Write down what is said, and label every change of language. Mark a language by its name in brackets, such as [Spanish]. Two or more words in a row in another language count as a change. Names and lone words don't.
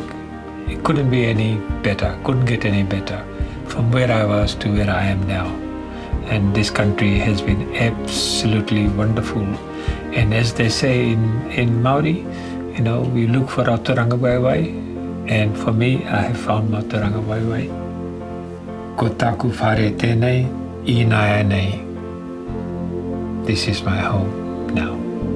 [English] It couldn't be any better, couldn't get any better from where I was to where I am now. And this country has been absolutely wonderful. And as they say in Maori, we look for our Tūrangawaewae, and for me, I have found my Tūrangawaewae. [Māori] Ko taku whare tēnei, I nāia nei. [English] This is my home now.